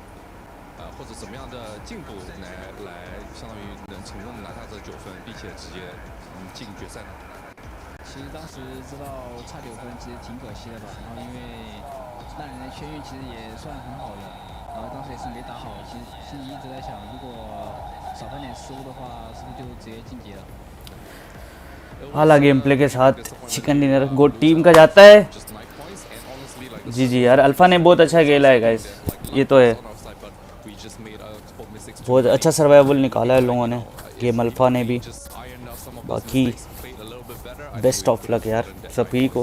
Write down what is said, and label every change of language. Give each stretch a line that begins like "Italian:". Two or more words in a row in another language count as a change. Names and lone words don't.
Chinese: 或者怎么样的进步来相当于能成功的拿下这9分，并且直接进决赛呢？其实当时知道差9分，其实挺可惜的吧。然后因为那人的签运其实也算很好的，然后当时也是没打好，其实心里一直在想，如果少犯点失误的话，是不是就直接晋级了？
Hindi: आला
English: game play
Hindi: के साथ
English: chicken dinner goat team
Hindi: का जाता है। जी यार अल्फा ने बहुत अच्छा खेला है गाइस, ये तो है। बहुत अच्छा सर्वाइवल निकाला है लोगों ने, गेम अल्फा ने भी। बाकी
English: best of luck
Hindi: यार सभी को।